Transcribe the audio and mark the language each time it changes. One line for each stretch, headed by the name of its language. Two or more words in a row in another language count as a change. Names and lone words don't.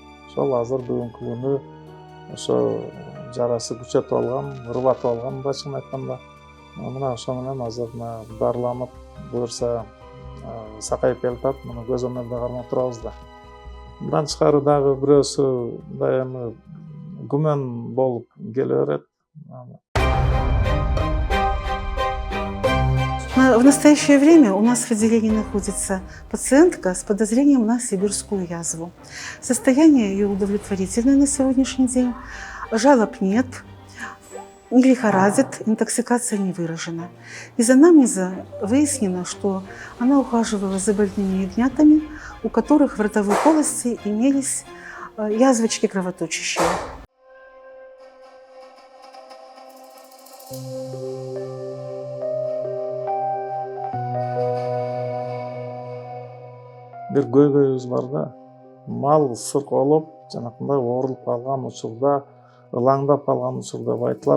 Kyrgyz: Ошол азыр бүгүнкү күнү ошо жарасы күчөтүп алган, ырбатып алган башын айтканда. Мына ошо менен азыр дарыланып, буюрса сакайып келатат. Муну көз өнөрдө кармап турабыз да. Мындан тышкары дагы бирөөсү мындай эми күмөн болуп келе берет.
Russian: В настоящее время у нас в отделении находится пациентка с подозрением на сибирскую язву. Состояние ее удовлетворительное на сегодняшний день, жалоб нет, не лихорадит, интоксикация не выражена. Из анамнеза выяснено, что она ухаживала за больными ягнятами, у которых в ротовой полости имелись язвочки кровоточащие.
Kyrgyz: Бир көйгөйүбүз бар да. Мал сырколоп, жанакындай оорулуп калган учурда, ылаңдап калган учурда айтылат.